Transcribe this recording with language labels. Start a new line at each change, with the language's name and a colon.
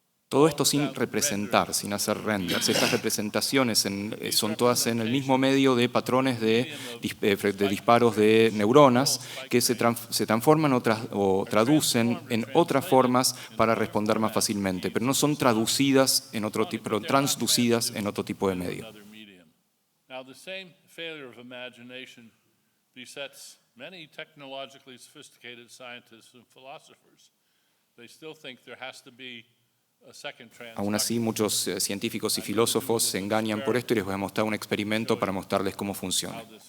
Spanish: Todo esto sin representar, sin hacer renders. Estas representaciones son todas en el mismo medio de patrones de disparos de neuronas que se transforman o traducen en otras formas para responder más fácilmente, pero no son traducidas en otro tipo, pero transducidas en otro tipo de medio.
English: Now, the same failure of imagination besets many technologically sophisticated scientists and philosophers. They still think there has to be.
Spanish: Aún así, muchos científicos y filósofos se engañan por esto y les voy a mostrar un experimento para mostrarles cómo funciona.